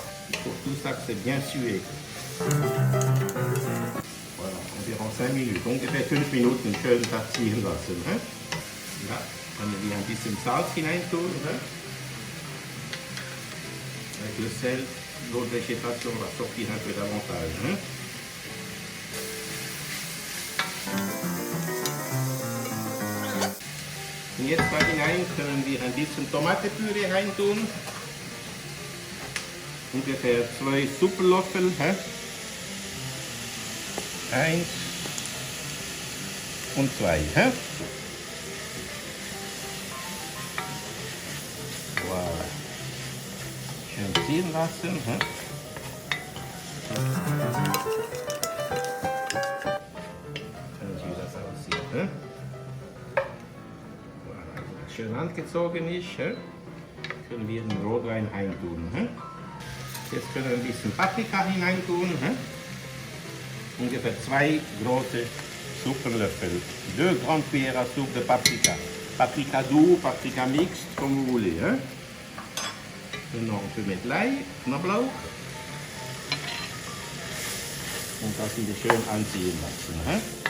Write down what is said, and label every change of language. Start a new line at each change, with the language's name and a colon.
French: Il faut tout ça que c'est bien sué. Voilà, environ 5 minutes,
German: ungefähr 5 Minuten schön ziehen lassen. Hein? Ja, dann wir ein bisschen Salz hineintun. Hein?
French: Avec le sel, l'autre végétation va sortir un peu davantage. Hein?
German: Und jetzt da hinein können wir ein bisschen Tomatenpüree reintun. Ungefähr 2 Suppenlöffel. 1 und 2. Voilà. Schön ziehen lassen. Schauen Sie, wie das aussieht. Schön angezogen ist, können wir den Rotwein reintun. Jetzt können wir ein bisschen Paprika hineintun. Ungefähr 2 große Suppenlöffel.
French: 2 grandes cuillères à soupe de paprika. Paprika doux, paprika mixte, comme vous voulez.
German: Noch ein peu mit Lei, Knoblauch. Und das wieder schön anziehen lassen.